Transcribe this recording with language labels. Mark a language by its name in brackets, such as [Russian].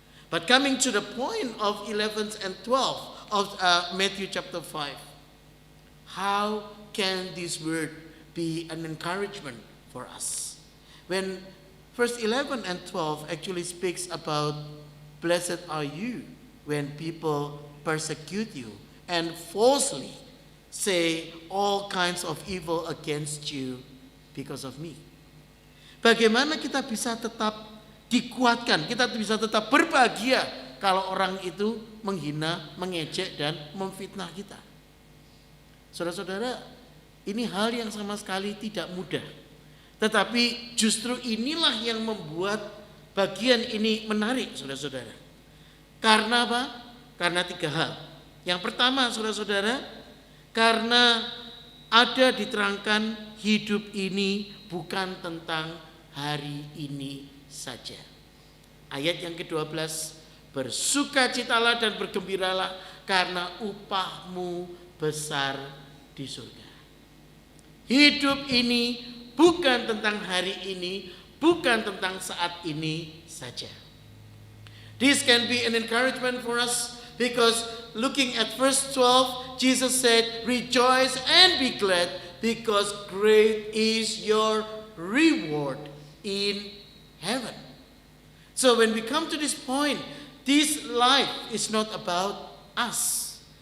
[English] But coming to the point of 11 and 12 of Matthew chapter 5, how can this word be an encouragement for us? When verse 11 and 12 actually speaks about blessed are you when people persecute you and falsely say all kinds of evil against you because of me. [Indonesian] Bagaimana kita bisa tetap dikuatkan, kita bisa tetap berbahagia kalau orang itu menghina, mengejek, dan memfitnah kita. Saudara-saudara, ini hal yang sama sekali tidak mudah. Tetapi justru inilah yang membuat bagian ini menarik, saudara-saudara. Karena apa? Karena 3 hal. Yang pertama, saudara-saudara, karena ada diterangkan hidup ini bukan tentang hari ini saja. Ayat yang ke-12, bersukacitalah dan bergembiralah karena upahmu besar di surga. Hidup ini bukan tentang hari ini, bukan tentang saat ini saja. [English] This can be an encouragement for us because looking at verse 12, Jesus said, rejoice and be glad because great is your reward in heaven. So when we come to this point, this life is not about us.